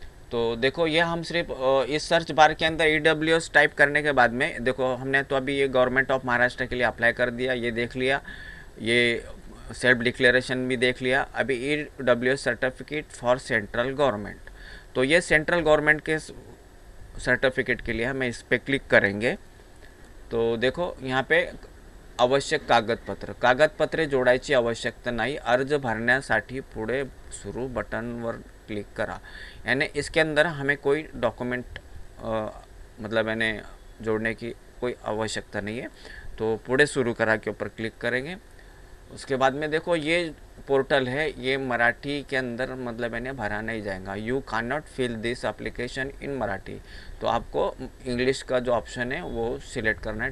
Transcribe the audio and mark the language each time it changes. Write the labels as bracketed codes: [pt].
[hi] तो देखो ये हम सिर्फ इस सर्च बार के अंदर ईडब्ल्यूएस टाइप करने के बाद में देखो हमने तो अभी ये गवर्नमेंट ऑफ महाराष्ट्र के लिए अप्लाई कर दिया, ये देख लिया, ये सेल्फ डिक्लेरेशन भी देख लिया। अभी EWS certificate for central government, तो ये सेंट्रल गवर्नमेंट के सर्टिफिकेट के लिए हमें इस पर क्लिक करेंगे। तो देखो यहाँ पे [mr] आवश्यक कागदपत्रे जोडायची आवश्यकता नाही, अर्ज भरण्यासाठी पुढे सुरू बटनवर क्लिक करा। [hi] यानी इसके अंदर हमें कोई डॉक्यूमेंट मतलब यानी जोड़ने की कोई आवश्यकता नहीं है। तो [mr] पुढे शुरू करा [hi] के ऊपर क्लिक करेंगे। उसके बाद में देखो ये पोर्टल है, ये मराठी के अंदर मतलब यानी भरा नहीं जाएगा। [en] you can not fill this application in Marathi, [hi] तो आपको इंग्लिश का जो ऑप्शन है वो सिलेक्ट करना है।